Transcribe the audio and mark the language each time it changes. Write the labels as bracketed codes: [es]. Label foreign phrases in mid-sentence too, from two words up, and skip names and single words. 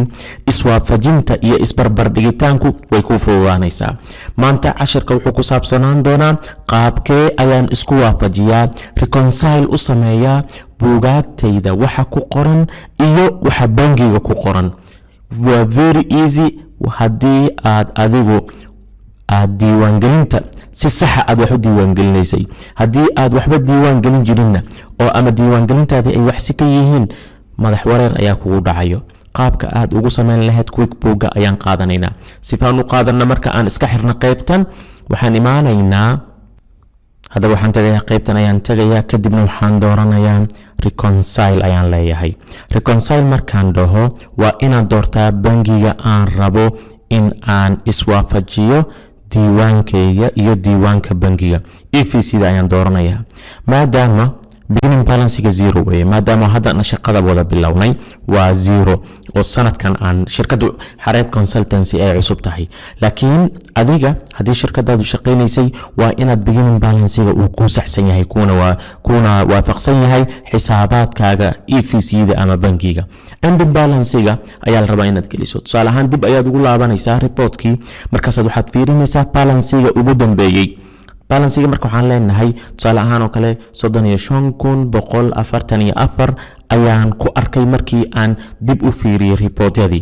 [so] iswaafajinta iyo isbarbardhigitaanku way ku fududaanaysaa. maanta casharka wuxuu ku saabsanaan doonaa qaabkee ayaan isku waafajiyaa, reconcile u sameeyaa buugaagtayda waxa ku qoran iyo waxa bangiga ku qoran. waa [en] very easy [so] haddii aad adigu aad diiwaangelinta si sax ah wax u diiwaangelinaysay. haddii aad waxba diiwaan gelin jirinna oo ama diiwaangelintaadii ay wax si ka yihiin, madax wareer ayaa kugu dhacayo. qaabka aad ugu sameyn lahayd QuickBooks ayaan qaadanaynaa. sifaan u qaadana marka aan iska xirna qaybtan waxaan imaanaynaa, hadda waxaan tagayaa qaybtan ayaan tagayaa, kadibna waxaan dooranayaa reconcile ayaan leeyahay. reconcile markaan dhaho waa inaad doortaa bangiga aan rabo in aan iswaafajiyo diiwaankayga iyo diiwaanka bangiga. EFC-da ayaan dooranayaa maadaama [en] beginning balance- [so] ga 0 weeye, maadaama hadda shaqada wada bilownay waa 0 oo sanadkan aan shirkadu Xareed Consultancy ay cusub tahay. laakiin adiga haddii shirkadaadu shaqeynaysay waa inaad [en] beginning balance- [so] ga uu ku saxsan yahay, kuna waafaqsan yahay xisaabaadkaaga EFC-da ama bangiga. [en] ending balance- [so] ga ayaa la rabaa inaad geliso. tusaale ahaan dib ayaad ugu laabanaysaa reportkii, markaas waxaad fiirinaysaa balance-ga ugu dambeeyay. balance-ga marka waxaan leenahay tusaale ahaan oo kale 35,144 ayaan ku arkay markii aan dib u fiiriyay reportyadii.